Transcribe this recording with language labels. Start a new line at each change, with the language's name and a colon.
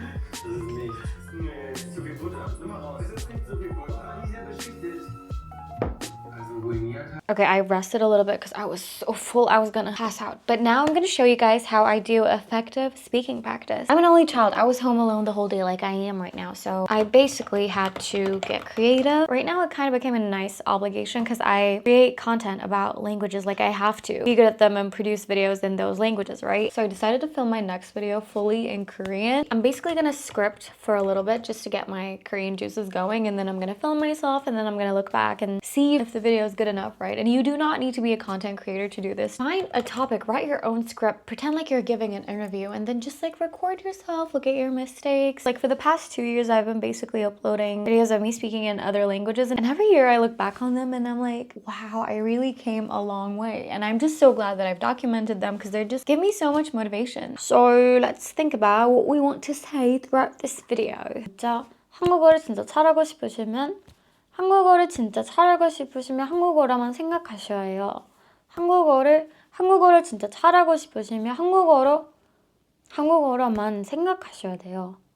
German: Das ist nichts. Nee, ist zu viel Butter. Nimm mal raus. Es ist nicht zu viel Butter. Die ist ja beschichtet. Also ruiniert.
English: Okay, I rested a little bit because I was so full I was gonna pass out. But now I'm gonna show you guys how I do effective speaking practice. I'm an only child. I was home alone the whole day like I am right now. So I basically had to get creative. Right now it kind of became a nice obligation because I create content about languages. Like, I have to be good at them and produce videos in those languages, right? So I decided to film my next video fully in Korean. I'm basically gonna script for a little bit just to get my Korean juices going, and then I'm gonna film myself, and then I'm gonna look back and see if the video is good enough, right? And you do not need to be a content creator to do this. Find a topic, write your own script, pretend like you're giving an interview, and then just like record yourself, look at your mistakes. Like, for the past 2 years, I've been basically uploading videos of me speaking in other languages, and every year I look back on them and I'm like, wow, I really came a long way. And I'm just so glad that I've documented them because they just give me so much motivation. So let's think about what we want to say throughout this video.
Korean: 진짜 한국어를 진짜 잘하고 싶으시면 한국어를 한국어로만 생각하셔야 해요. 한국어를 진짜 잘하고 싶으시면 한국어로만 생각하셔야 돼요.